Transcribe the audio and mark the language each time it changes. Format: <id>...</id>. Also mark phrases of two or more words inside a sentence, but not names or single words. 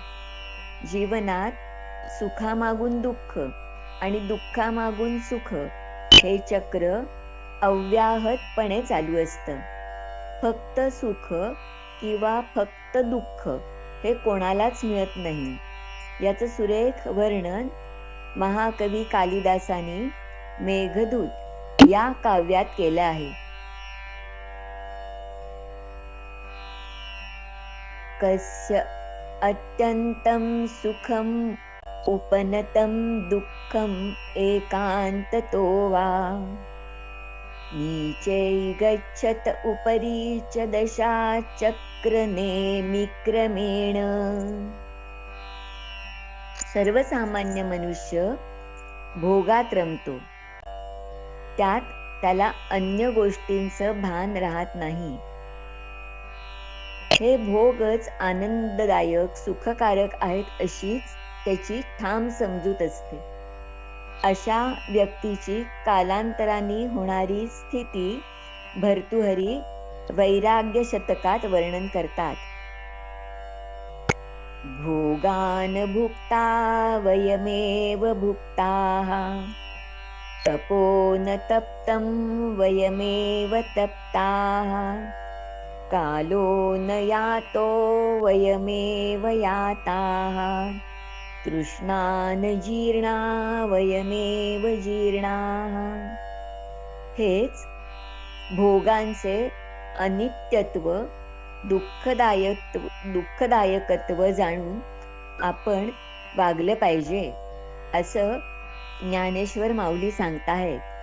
<mr>जीवनात सुखामागून दुःख आणि दुःखामागून सुख हे चक्र अव्याहतपणे चालू असतं. फक्त सुख किंवा फक्त दुःख हे कोणालाच मिळत नाही. याचं सुरेख वर्णन महाकवी कालिदासानी मेघदूत या काव्यात केलं आहे.</mr> <sa>कस्य अत्यंतं सुखम उपनतं दुःखम एकांततो वा नीचे गच्छत उपरी च दशा चक्रनेमि क्रमेण.</sa> <mr>सर्वसामान्य मनुष्य भोगात रमतो. त्यात त्याला अन्य गोष्टींचं भान राहत नाही. हे भोगच आनंददायक सुखकारक आहेत अशीच त्याची ठाम समजूत असते. अशा व्यक्तीची कालांतराने होणारी स्थिती भर्तृहरी वैराग्य शतकात वर्णन करतात.</mr> <sa>भोगान भुक्ता वयमेव भुक्ताः तपो न तप्तं वयमेव तप्ताः कालो न यातो वयमेव याताः तृष्णा न जीर्णा वयमेव जीर्णाः.</sa> <mr>हेच भोगांचे अनित्यत्व दुःखदायकत्व जाणून आपण वागलं पाहिजे असं ज्ञानेश्वर माऊली सांगताहेत.</mr>